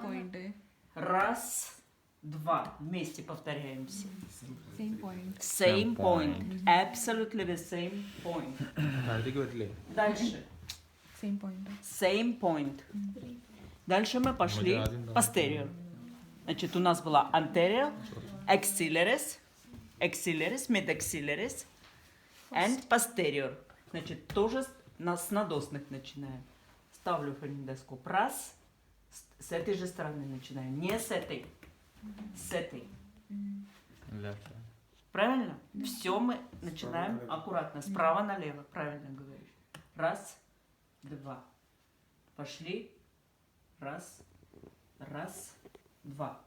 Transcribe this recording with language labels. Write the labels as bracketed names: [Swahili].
[English] same point [Hindi] है. [Russian] раз, два. Вместе повторяемся. [English] Same point. Same point. Absolutely the same point. [Russian] Дальше. [English] Same point. Same point. [Russian] Дальше мы пошли posterior. Значит, у нас была anterior, axillaris, mid-axillaris and posterior. Значит, тоже с надосных начинаем. Ставлю фонендоскоп. Раз. С этой же стороны начинаю. Не с этой. С этой. Правильно? Все мы начинаем аккуратно. Справа налево. Правильно говоришь. Раз. Два. Пошли. Раз. Раз. Два.